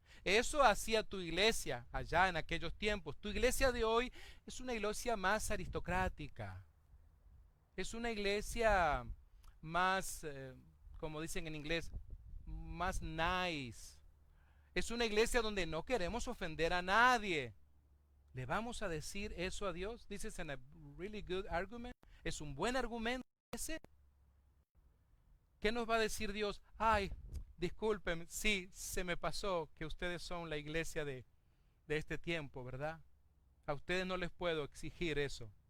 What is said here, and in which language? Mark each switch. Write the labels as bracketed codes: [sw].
[es] Eso hacía tu iglesia allá en aquellos tiempos. Tu iglesia de hoy es una iglesia más aristocrática. Es una iglesia más, como dicen en inglés, más nice. Es una iglesia donde no queremos ofender a nadie. ¿Le vamos a decir eso a Dios? [en] This is a really good argument. [es] Es un buen argumento ese. ¿Qué nos va a decir Dios? Ay, disculpen, sí, se me pasó que ustedes son la iglesia de este tiempo, ¿verdad? A ustedes no les puedo exigir eso.